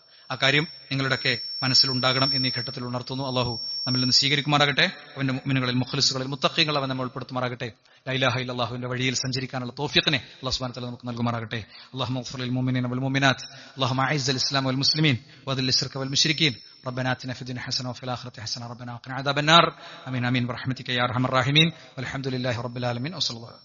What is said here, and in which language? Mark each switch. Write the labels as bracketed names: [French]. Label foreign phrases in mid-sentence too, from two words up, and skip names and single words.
[Malayalam] ആ കാര്യം നിങ്ങളുടെയൊക്കെ മനസ്സിലുണ്ടാകണം എന്ന് ഈ ഘട്ടത്തിൽ ഉണർത്തുന്നു. അള്ളാഹു നമ്മിൽ നിന്ന് സ്വീകരിക്കുമാറാകട്ടെ. അവന്റെ മുഅ്മിനുകളിൽ, മുഖ്ലിസുകളിൽ, മുത്തഖീങ്ങളിൽ അവൻ നമ്മൾ ഉൾപ്പെടുത്തുമാറാകട്ടെ. [Arabic] لا إله إلا الله [Malayalam] വഴിയിൽ സഞ്ചരിക്കാനുള്ള തൗഫീഖിനെ [Arabic] الله سبحانه وتعالى [Malayalam] നമുക്ക് നൽകുമാറാകട്ടെ. [Arabic] اللهم اغفر للمؤمنين والمؤمنات، اللهم أعز الإسلام والمسلمين وأذل الشرك والمشركين. ربنا آتنا في الدنيا حسنة وفي الآخرة حسنة ربنا وقنا عذاب النار. آمين آمين برحمتك يا أرحم الراحمين. والحمد لله رب العالمين. وصلى الله